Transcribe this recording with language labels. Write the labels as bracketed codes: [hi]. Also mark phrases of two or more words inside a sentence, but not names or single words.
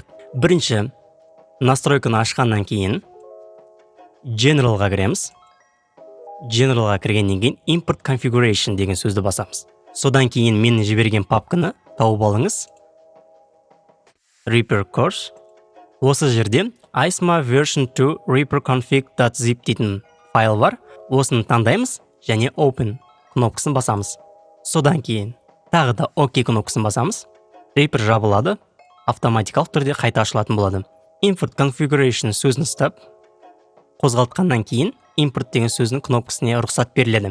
[kk] Бірінші, настройканы ашқаннан кейін Generalға кіреміз. Generalға кіргеннен кейін [en] Import Configuration [kk] деген сөзді басамыз. Содан кейін мен жіберген папканы тауып алыңыз. Reaper Course. Осы жерде ISMA version 2 reaperconfig.zip дейтін файл бар. Осыны таңдаймыз және Open кнопкасын басамыз. Содан кейін тағы да OK кнопкасын басамыз. Reaper жабылады, автоматикалық түрде қайта ашылатын болады. [en] Import Configuration [kk] сөзін ұстап, қозғалтқаннан кейін Import деген сөзінің кнопкасына рұқсат беріледі.